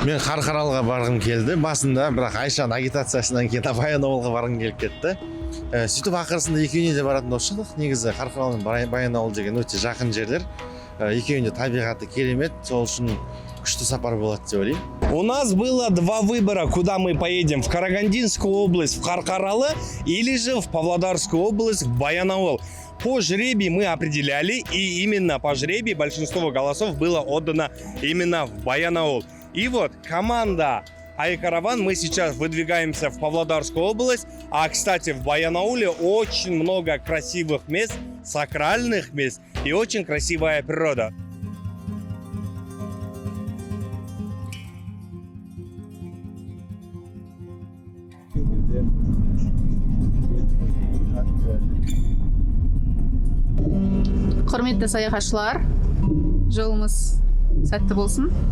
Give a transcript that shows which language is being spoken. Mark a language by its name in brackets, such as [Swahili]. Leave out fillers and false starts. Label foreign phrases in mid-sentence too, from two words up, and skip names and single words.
[Kazakh] Мен Қарқаралыға барғым келді басында, бірақ Айшаның агитациясынан кейін Баянауылға барғым келіп кетті. Сөйтіп ақырысында екеуіне де баратын болып шықтық. Негізі Қарқаралы мен Баянауыл деген өте жақын жерлер. Екеуінде табиғаты керемет, сол үшін күшті сапар болады деп ойлаймын. [Russian] У нас было два выбора, куда мы поедем: в Карагандинскую область, в Хархаралы, или же в Павлодарскую область, в Баянауыл. По жребию мы определяли, и именно по жребию большинство голосов было отдано именно в Баянауыл. И вот команда Айкараван, мы сейчас выдвигаемся в Павлодарскую область, а, кстати, в Баянауле очень много красивых мест, сакральных мест и очень красивая природа. [Kazakh] Құрметті саяхатшылар, жолымыз сәтті болсын.